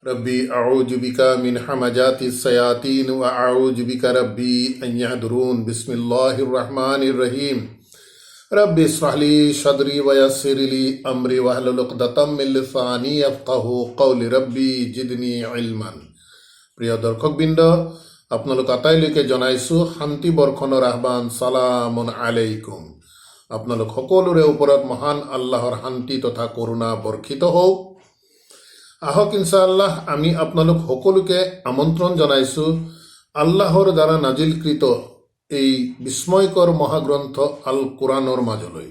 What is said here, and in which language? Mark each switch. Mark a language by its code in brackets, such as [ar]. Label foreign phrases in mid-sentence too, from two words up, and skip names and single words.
[ar] رب أعوذ بك من همزات الشياطين وأعوذ بك رب أن يحضرون. بسم الله الرحمن الرحيم. رب اشرح لي صدري ويسر لي أمري واحلل عقدة من لساني يفقهوا قولي. رب زدني علما. [as] প্ৰিয় দৰ্শকবৃন্দ, আপোনালোক আটাইলৈকে জনাইছোঁ শান্তি বৰ্ষণৰ আহ্বান। [ar] سلام عليكم. [as] আপোনালোক সকলোৰে ওপৰত মহান আল্লাহৰ শান্তি তথা কৰুণা বৰ্ষিত হওক। আহক ইনশাআল্লাহ আমি আপোনালোক সকলোকে আমন্ত্ৰণ জনাইছোঁ আল্লাহৰ দ্বাৰা নাজিলকৃত এই বিস্ময়কৰ মহাগ্ৰন্থ আল কোৰাণৰ মাজলৈ।